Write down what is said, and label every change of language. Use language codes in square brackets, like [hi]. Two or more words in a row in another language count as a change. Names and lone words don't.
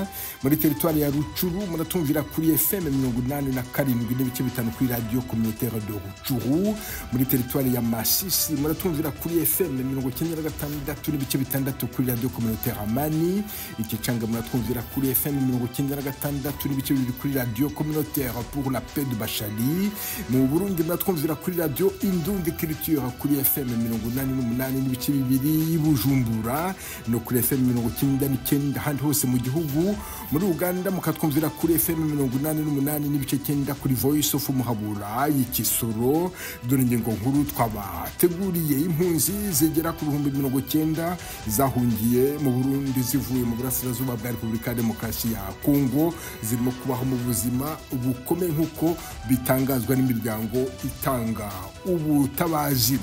[rw] Muri teritwari ya Ruchuru muratwumvira kuri FM 87.5 kuri radio Communautaire de Ruchuru. Muri teritwari ya Masisi muratwumvira kuri FM 96.6 kuri radio Communautaire Amani. Ikichanga muratwumvira kuri FM 96.2 kuri radio Communautaire pour la paix de Bachali. Mu Burundi muratwumvira kuri radio Indundi Culture kuri FM 88.2 Bujumbura no kuri FM 99 handi hose mu gihugu. Muri Uganda mukatwumvira kuri FM 88.9 kuri Voice of Muhabura y'Ikisoro. Dore ingingo nkuru twabateguriye: impunzi zigera ku 90,000 zahungiye mu Burundi zivuye mu burasirazuba bwa Repubulika ya Demokarasi ya Kongo, zirimo kubaho mu buzima bukomeye nk'uko bitangazwa n'imiryango itanga ubutabazi.